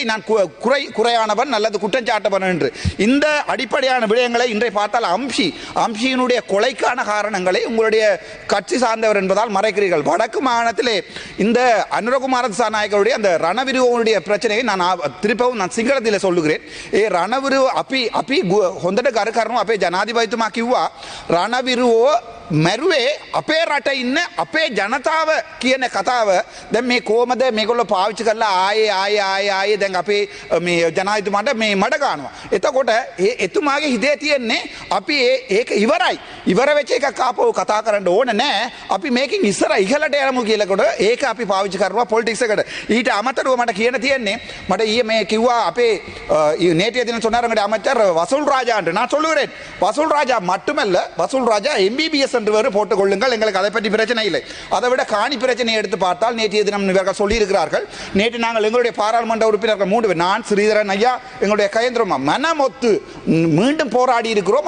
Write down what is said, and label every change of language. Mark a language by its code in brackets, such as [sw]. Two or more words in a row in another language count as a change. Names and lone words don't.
[ta] நான் குறையானவன் அல்லது குற்றஞ்சாட்டவன் என்று இந்த அடிப்படையான விடயங்களை இன்றை பார்த்தால் அம்ஷியினுடைய கொலைக்கான காரணங்களை உங்களுடைய கட்சி சார்ந்தவர் என்பதால் மறைக்கிறீர்கள். வடக்கு மாகாணத்திலே இந்த அனுரகுமார திசாநாயக்கருடைய அந்த ரணவிருவனுடைய பிரச்சனையை நான் සිංහලத்தில் சொல்லுகிறேன். [si] ඒ රණවිරුව අපි හොඳට කර කරනවා අපේ ජනාධිපතිතුමා කිව්වා රණවිරුවෝ මැරුවේ අපේ රට ඉන්න අපේ ජනතාව කියන කතාව දැන් මේ කොහමද මේගොල්ලෝ පාවිච්චි කරලා ආයේ දැන් අපේ මේ ජනාධිපතිතුමාට මේ මඩ ගන්නවා. එතකොට එතුමාගේ හිතේ තියෙන්නේ අපි ඒක ඉවර වෙච්ච එකක් ආපහු කතා කරන්න ඕන නෑ. අපි මේකෙන් ඉහළට යමු කියලාකොට ඒක අපි පාවිච්චි කරනවා පොලිටික්ස් එකට. ඊට අමතරව මට කියන්න තියෙන්නේ මට ඊයේ මේ කිව්වා අපේ [ta] நேற்றைய தினம் சொன்னாருங்க அமைச்சர் வசூல் ராஜா என்று. நான் சொல்லுகிறேன் வசூல் ராஜா மட்டுமல்ல, வசூல் ராஜா MBBS என்று வேறு போட்டுக் கொள்ளுங்கள், எங்களுக்கு அதை பற்றி பிரச்சனை இல்லை. அதை விட காணி பிரச்சனையை எடுத்து பார்த்தால் நேற்றைய தினம் இவர்கள் சொல்லியிருக்கிறார்கள். நேற்று நாங்கள் எங்களுடைய பாராளுமன்ற உறுப்பினர்கள் 3 பேர், நான் ஸ்ரீதரன் ஐயா எங்களுடைய கயந்திரமா மனமொத்து மீண்டும் போராடி இருக்கிறோம்.